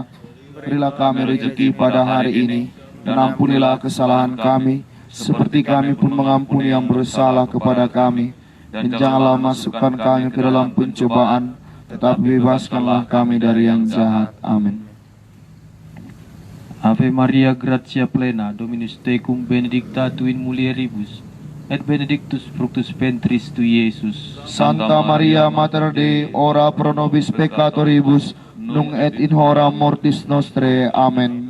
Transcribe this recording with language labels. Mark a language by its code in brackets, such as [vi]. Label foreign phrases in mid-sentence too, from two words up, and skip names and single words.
[id] Berilah kami rezeki pada hari ini, dan ampunilah kesalahan kami, seperti kami pun mengampuni yang bersalah kepada kami. Dan janganlah masukkan kami ke dalam pencobaan, tetapi bebaskanlah kami dari yang jahat. Amin. [la] Ave Maria, gratia plena, Dominus tecum, benedicta tu in mulieribus, et benedictus fructus ventris tu, Iesus. Santa Maria, Mater Dei, ora pro nobis peccatoribus, nunc et in hora mortis nostrae.